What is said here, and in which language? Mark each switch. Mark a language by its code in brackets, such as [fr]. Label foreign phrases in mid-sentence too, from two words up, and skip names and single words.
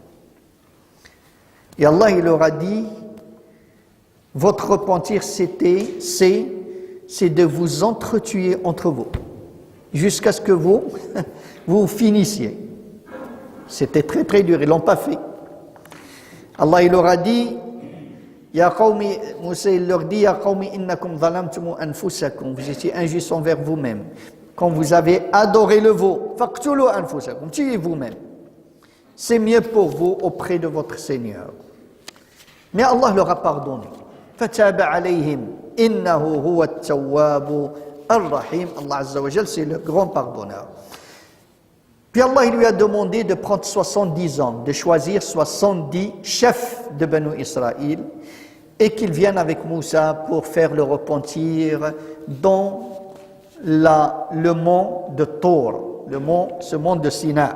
[fr] Et Allah il leur a dit, votre repentir c'est de vous entretuer entre vous, jusqu'à ce que vous finissiez. C'était très très dur, ils ne l'ont pas fait. Allah il leur a dit, [ar] يا قوم, [fr] Moussa il leur dit, [ar] يا قوم إنكم ظلمتم أنفسكم, [fr] vous étiez injustes envers vous-même. Quand vous avez adoré le veau, [ar] فاقتلوا أنفسكم, [fr] tuez vous-même. C'est mieux pour vous auprès de votre Seigneur. Mais Allah leur a pardonné. [ar] فتاب عليهم إنه هو التواب الرحيم. [fr] Allah [ar] عز وجل, [fr] c'est le grand pardonneur. Puis Allah il lui a demandé de prendre 70 hommes, de choisir 70 chefs de Banu Israël et qu'ils viennent avec Moussa pour faire le repentir dans le mont de Thor, ce mont de Sina.